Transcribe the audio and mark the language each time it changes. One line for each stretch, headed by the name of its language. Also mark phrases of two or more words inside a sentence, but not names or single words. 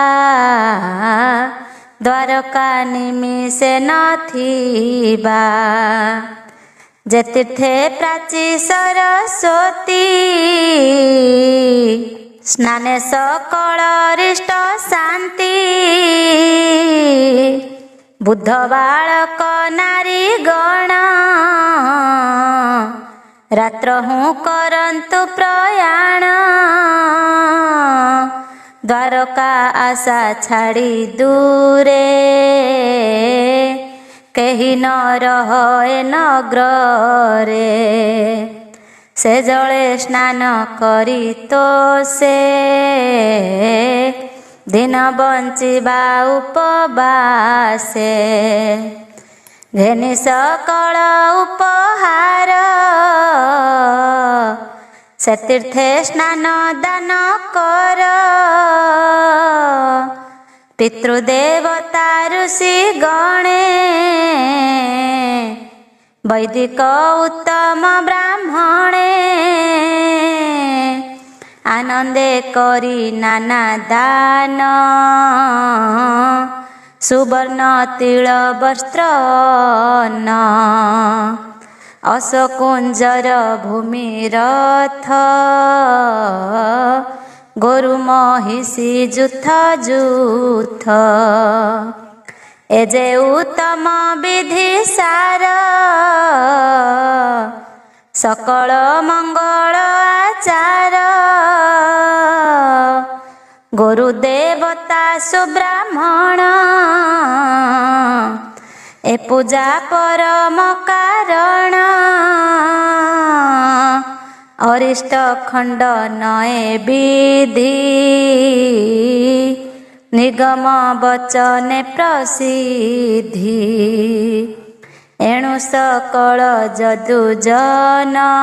Odia: ଦ୍ୱାରକା ନିମିଷେ ନଥିବା ଯେ ତୀର୍ଥେ ପ୍ରାଚୀ ସରସ୍ୱତୀ ସ୍ନାନେ ସକଳ ରିଷ୍ଟ ଶାନ୍ତି ବୁଦ୍ଧ ବାଳକ ନାରୀ ଗଣ ରାତ୍ର ହୁଁ କରନ୍ତୁ ପ୍ରୟାଣ ଦ୍ୱାରକା ଆଶା ଛାଡ଼ି ଦୂରେ କହି ନ ରହେ ନଗରେ ସେ ଜଳେ ସ୍ନାନ କରି ତ ସେ ଦିନ ବଞ୍ଚିବା ଉପବାସେ ଘେନି ସକଳ ଉପହାର ସେ ତୀର୍ଥେ ସ୍ନାନ ଦାନ କର ପିତୃଦେବତା ଋଷି ଗଣେ ବୈଦିକ ଉତ୍ତମ ବ୍ରାହ୍ମଣେ ଆନନ୍ଦେ କରି ନାନା ଦାନ ସୁବର୍ଣ୍ଣ ତିଳ ବସ୍ତ୍ର ନ ଅଶକୁଞ୍ଜର ଭୂମି ରଥ ଗୋରୁ ମହିଷୀ ଯୂଥ ଯୂଥ ଏଯେ ଉତ୍ତମ ବିଧି ସାର ସକଳ ମଙ୍ଗଳ ଆଚାର ଗୁରୁଦେବତା ସୁବ୍ରାହ୍ମଣ ଏ ପୂଜା ପରମ କାରଣ ଅରିଷ୍ଟ ଖଣ୍ଡନ ଏ ବିଧି ନିଗମ ବଚନ ପ୍ରସିଦ୍ଧି ଏଣୁ ସକଳ ଯଦୁଜନ